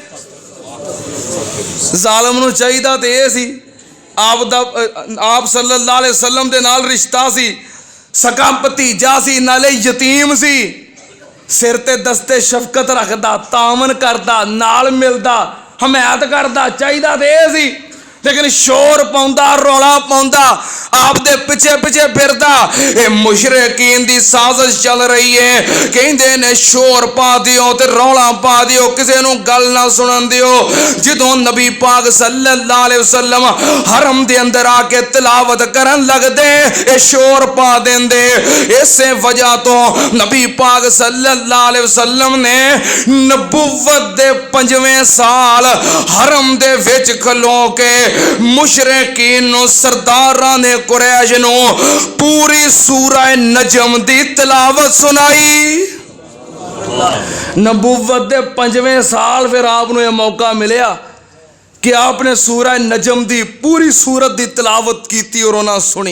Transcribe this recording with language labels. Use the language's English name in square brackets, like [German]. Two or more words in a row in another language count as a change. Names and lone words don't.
[Punjabi] ظالم نو چاہیدا تے اے سی آپ صلی اللہ علیہ وسلم دے نال رشتہ سی, سکا بھتیجا سی, نالے یتیم سی, سر تے دستے شفقت رکھدا, تعاون کردا, نال ملدا, حمایت کردا, چاہیدا تے اے سی. لیکن شور پاؤندا, رولا پاؤندا, آپ دے پیچھے پیچھے پھردا. اے مشرکین دی سازش چل رہی ہے, کہندے نے شور پا دیو تے رولا پا دیو, کسے نو گل نہ سنن دیو. جدوں نبی پاک صلی اللہ علیہ وسلم حرم دے اندر آ کے تلاوت کرن لگ دے, اے شور پا دین دے. اسے وجہ تو نبی پاک صلی اللہ علیہ وسلم نے نبوت دے 5ویں سال حرم دے وچ کھلو کے مشرکین نو, سرداراں نے قریش نو پوری سورہ نجم دی تلاوت سنائی. نبوت دے 5ویں سال پھر آپ نو یہ موقع ملیا کہ آپ نے سورہ نجم دی پوری سورت دی تلاوت کیتی اور انہاں سنی.